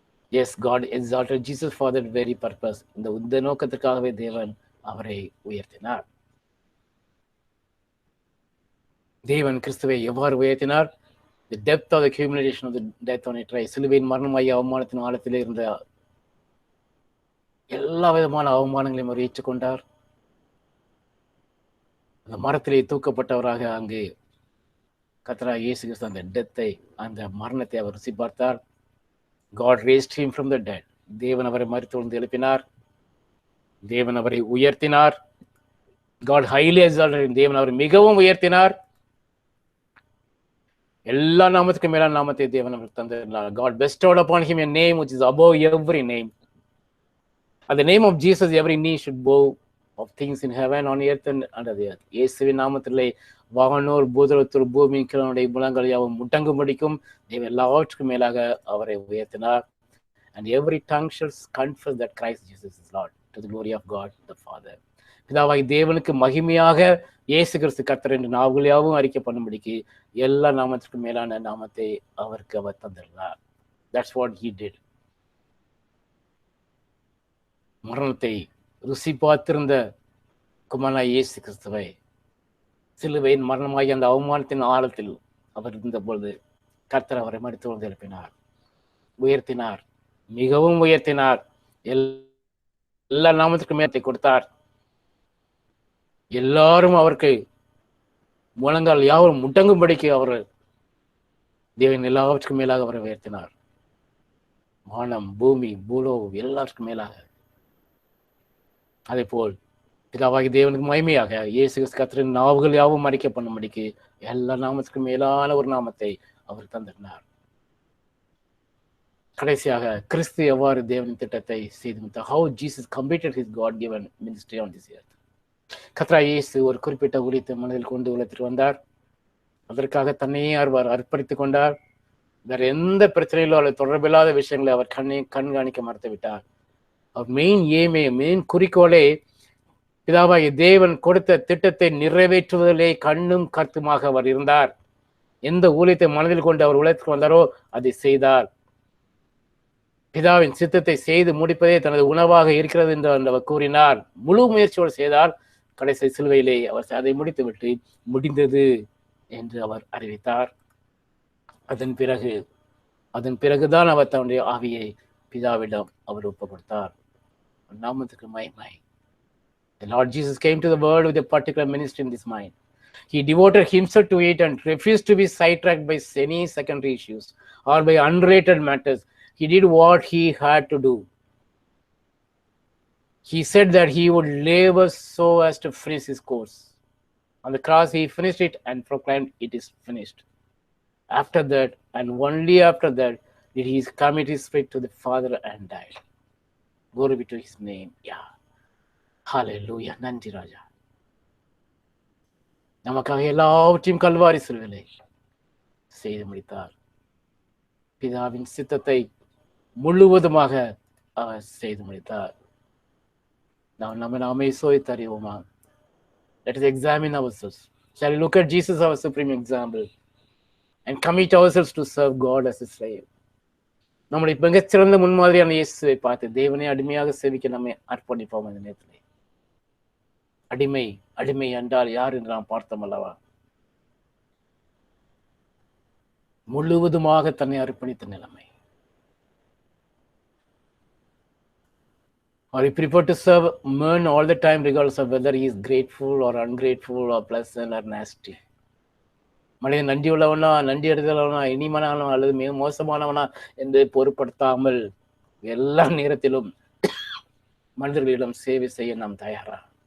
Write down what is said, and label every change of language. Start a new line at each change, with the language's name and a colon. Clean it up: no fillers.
English: Yes, God exalted Jesus for that very purpose.
Tamil: இந்த நோக்கத்திற்காகவே தேவன் அவரை உயர்த்தினார். தேவன் கிறிஸ்துவை எவ்வாறு உயர்த்தினார்?
English: The depth of the accumulation of the death on a tree.
Tamil: சிலுவையின் மரணமாகிய அவமானத்தின் ஆழத்திலே இருந்த எல்லா விதமான அவமானங்களையும் அவர் ஏற்றுக்கொண்டார். அந்த மரத்திலே தூக்கப்பட்டவராக அங்கு கர்த்தராகிய இயேசு கிறிஸ்து அந்த டெத்தை, அந்த மரணத்தை அவர் ருசி பார்த்தார்.
English: God raised him from the dead.
Tamil: தேவன் அவரை மரித்தொழுந்து எழுப்பினார். தேவன் அவரை உயர்த்தினார்.
English: God highly exalted him.
Tamil: தேவன் அவரை மிகவும் உயர்த்தினார். எல்லா நாமத்துக்கும் மேலான நாமத்தை தேவன் அவருக்கு தந்தார்.
English: God bestowed upon him a name which is above every name. At the name of Jesus every knee should bow, of things in heaven, on earth and under the earth.
Tamil: இயேசுவின் நாமத்திலே வானோர் பூதலத்தோர் பூமியின் கீழனுடைய முழங்கள் யாவும் முட்டங்கும்படிக்கும் தேவன் எல்லாவற்றுக்கும் மேலாக அவரை உயர்த்தினார்.
English: And every tongue shall confess that Christ Jesus is Lord, to the glory of God the Father.
Tamil: பிதாவாகி தேவனுக்கு மகிமையாக இயேசு கிறிஸ்து கர்த்தர் என்று நாவுகள் யாவும் அறிக்கை பண்ணும்படிக்கு எல்லா நாமத்திற்கும் மேலான நாமத்தை அவருக்கு அவர் தந்திருந்தார்.
English: That's what he did.
Tamil: மரணத்தை ருசி பார்த்திருந்த குமாரனாகிய இயேசு கிறிஸ்துவை சிலுவையின் மரணமாகிய அந்த அவமானத்தின் ஆழத்தில் அவர் இருந்த பொழுது கர்த்தர் அவரை மரித்தொழுந்து எழுப்பினார், உயர்த்தினார், மிகவும் உயர்த்தினார். எல்லா நாமத்திற்கும் மேலத்தை கொடுத்தார். எல்லாரும் அவருக்கு முழங்கால் யாவரும் முட்டங்கும்படிக்கு அவர் தேவன் எல்லாவற்றுக்கும் மேலாக அவரை உயர்த்தினார். வானம், பூமி, பூலோகம் எல்லாருக்கும் மேலாக. அதே போல் பிதாவாகி தேவனுக்கு மகிமையாக இயேசு கிறிஸ்து கர்த்தரின் நாவுகள் யாவும் அறிக்கை பண்ணும்படிக்கு எல்லா நாமத்துக்கும் மேலான ஒரு நாமத்தை அவர் தந்திருந்தார். கடைசியாக கிறிஸ்து எவ்வாறு தேவனின் திட்டத்தை செய்து முடித்தார். How Jesus completed his God given ministry on this earth. கர்த்தராகிய இயேசு ஒரு குறிப்பிட்ட ஊழியத்தை மனதில் கொண்டு உலகத்திற்கு வந்தார். அதற்காக தன்னையே அவர் அர்ப்பணித்துக் கொண்டார். வேற எந்த பிரச்சனையிலோ அல்லது தொடர்பில்லாத விஷயங்களை அவர் கண்காணிக்க மறுத்து விட்டார். அவர் மெயின் குறிக்கோளே பிதாவாகிய தேவன் கொடுத்த திட்டத்தை நிறைவேற்றுவதிலே கண்ணும் கருத்துமாக அவர் இருந்தார். எந்த ஊழியத்தை மனதில் கொண்டு அவர் உலகத்துக்கு வந்தாரோ அதை செய்தார். பிதாவின் சித்தத்தை செய்து முடிப்பதே தனது உணவாக இருக்கிறது என்று அவர் கூறினார். முழு முயற்சியோடு செய்தார். கடைசி சிலுவையிலே அவர் அதை முடித்துவிட்டு முடிந்தது என்று அவர் அறிவித்தார். அதன் பிறகுதான் அவர் தன்னுடைய ஆவியை பிதாவிடம் அவர் ஒப்பு கொடுத்தார். நாமத்துக்கு மகிமை.
English: The Lord Jesus came to the world with a particular ministry in this mind. He devoted himself to it and refused to be sidetracked by any secondary issues or by unrelated matters. He did what he had to do. He said that he would labor so as to finish his course. On the cross, he finished it and proclaimed, "It is finished." After that, and only after that, did he commit his spirit to the Father and died. Glory be to his name. Yeah. Hallelujah.
Tamil: நன்றி ராஜா. நமக்காக எல்லாவற்றையும் கல்வாரி சிலுவையிலே செய்து முடித்தார். பிதாவின் சித்தத்தை முழுவதுமாக அவர் செய்து முடித்தார். நாமே சோதித்து அறிவோமா?
English: Let us examine ourselves. Shall we look at Jesus, our supreme example, and commit ourselves to serve God as a slave?
Tamil: நம்முடைய மிகச்சிறந்த முன்மாதிரியான இயேசுவை பார்த்து தேவனை அடிமையாக சேவிக்க நம்மை அர்ப்பணிப்போம். அந்த நேரத்திலே அடிமை என்றால் யார் என்று நாம் பார்த்தோம் அல்லவா? முழுவதுமாக தன்னை அர்ப்பணித்த நிலைமை.
English: Or he preferred to serve men all the time regardless of whether he is grateful or ungrateful or pleasant or nasty.
Tamil: மனிதன் நன்றி உள்ளவனா, நன்றி எடுத்தவனா, இனிமனானவனா அல்லது மிக மோசமானவனா என்று பொருட்படுத்தாமல் எல்லா நேரத்திலும் மனிதர்களிடம் சேவை செய்ய நாம் தயாரா?